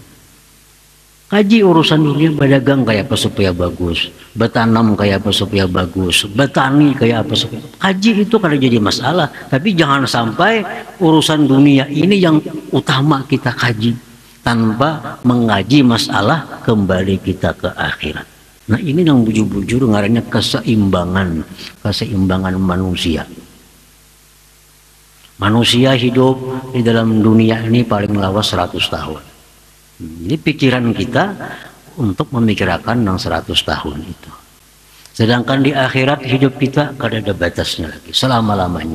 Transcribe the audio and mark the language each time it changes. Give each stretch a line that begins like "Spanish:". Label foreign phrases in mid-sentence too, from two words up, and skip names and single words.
Indonesian: Kaji urusan dunia, berdagang kayak apa supaya bagus, bertanam kayak apa supaya bagus, bertani kayak apa supaya. Kaji itu kada jadi masalah, tapi jangan sampai urusan dunia ini yang utama kita kaji tanpa mengaji masalah kembali kita ke akhirat. Nah ini yang
Banjar: bujur-bujur ngarannya
Indonesian: keseimbangan manusia. Manusia hidup di dalam dunia ini paling lawas 100 tahun. Jadi pikiran kita untuk memikirkan yang 100 tahun itu. Sedangkan di akhirat hidup kita kada ada batasnya lagi, selama-lamanya.